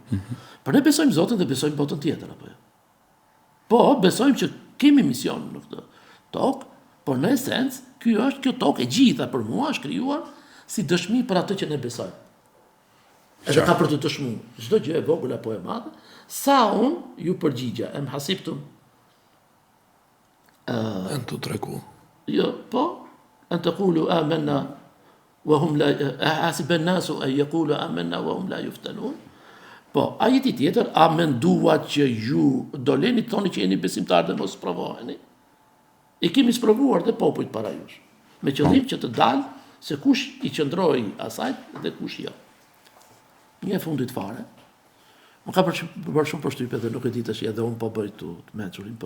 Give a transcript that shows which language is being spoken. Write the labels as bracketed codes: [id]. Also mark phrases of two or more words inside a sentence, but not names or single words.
[sq] Por ne besojmë Zotin dhe besojmë botën tjetër, apo jo. Po, besojmë që kemi mision në këtë tokë, por në esencë, kjo tokë e gjitha për mua është krijuar si dëshmi për atë që ne besojmë. Edhe ka për të dëshmuar çdo gjë e vogël apo e madhe, sa unë ju përgjigja, [ar] أم حسبتم. [sq] Në të treku. Jo, po, [ar] أن تقولوا آمنا وهم لا حسب الناس أن يقولوا آمنا وهم لا يفتنون. [sq] Po, ajeti tjetër, a menduat që ju do leni të thoni që jeni besimtar dhe mos provoheni? I kemi sprovuar dhe popujt para jush, me qëllim që të dalë se kush i qëndroi asajt dhe kush jo. Një e fundit fare, më ka bërë shumë përshtypje dhe nuk e di tash edhe unë po bëj të mençurin, po.